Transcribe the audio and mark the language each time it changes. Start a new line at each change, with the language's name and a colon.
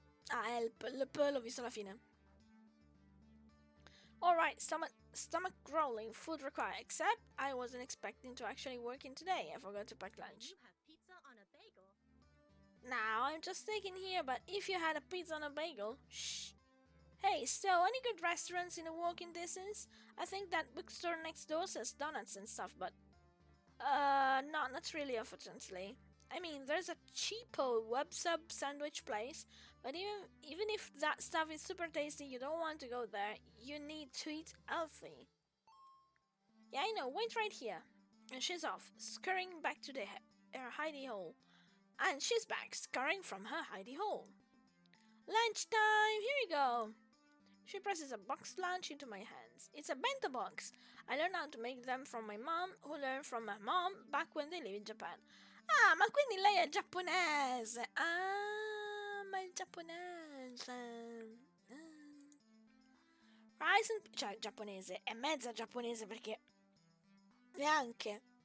Italian: Help, le peu l'ho visto alla fine.
English: Alright, stomach growling, food required, except I wasn't expecting to actually work in today. I forgot to pack lunch. You have pizza on a bagel. Now, I'm just thinking here, but if you had a pizza on a bagel, shh. Hey, so any good restaurants in a walking distance? I think that bookstore next door sells donuts and stuff, but no, not really, unfortunately. I mean, there's a cheapo web sub sandwich place, but even if that stuff is super tasty, you don't want to go there. You need to eat healthy. Yeah, I know. Wait right here. And she's off, scurrying back to her hidey hole. And she's back, scurrying from her hidey hole. Lunchtime! Here we go! She presses a boxed lunch into my hands. It's a bento box. I learned how to make them from my mom, who learned from my mom back when they lived in Japan.
Italian: Ah, ma quindi lei è giapponese! Ah, ma è giapponese!
English: Rice and...
Italian: cioè, giapponese. È mezza giapponese perché... neanche...